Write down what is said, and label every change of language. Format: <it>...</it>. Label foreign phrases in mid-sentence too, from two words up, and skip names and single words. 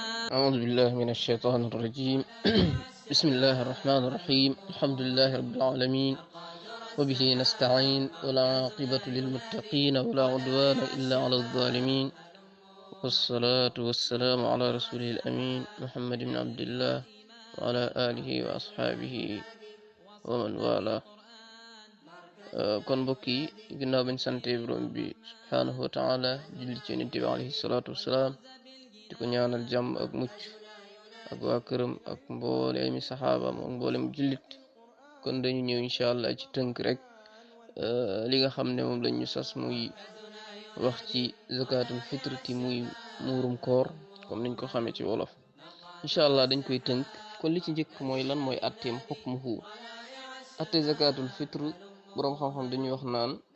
<ar>أعوذ بالله من الشيطان الرجيم بسم الله الرحمن الرحيم الحمد لله رب العالمين وبه نستعين ولا عاقبة للمتقين ولا عدوان إلا على الظالمين والصلاة والسلام على رسوله الأمين محمد بن عبد الله وعلى آله وأصحابه ومن والاه</ar> <wo>kon mbokk yi ginnaaw bañ sante borom bi</wo> <ar>سبحانه وتعالى</ar> <wo>julli ci yonent bi</wo> <ar>عليه الصلاة والسلام</ar> <wo>di ko ñaanal jàmm ak mucc ak waa këram ak mbooleemi saxaabaam ak mbooleem jullit kon dañu ñëw</wo> <ar>إن شاء الله</ar> <wo>ci tënk rek li nga xam ne moom lañ ñu sas muy wax ci</wo> <ar>زكاة الفطر</ar> <wo>ti muy muurum koor comme niñ ko xamee ci wolof</wo> <ar>إن شاء الله</ar> <wo>dañ koy tënk kon li ci njëkk mooy lan mooy atteem xukmuhu atte</wo> <ar>زكاة الفطر</ar> <wo>boroom xam-xam dañuy wax naan</wo>